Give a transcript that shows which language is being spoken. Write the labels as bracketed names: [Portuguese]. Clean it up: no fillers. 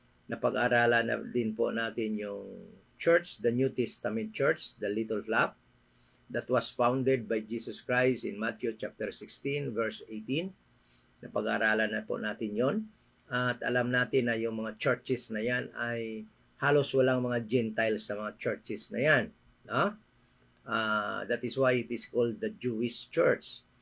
[Filipino] Napag-aralan na din po natin yung church, [English] the New Testament church, the Little Flock, that was founded by Jesus Christ in Matthew chapter 16 verse 18. [Filipino] Napag-aralan na po natin yon. At alam natin na yung mga churches na yan ay halos walang mga Gentiles sa mga churches na yan. No? [English] That is why it is called the Jewish church.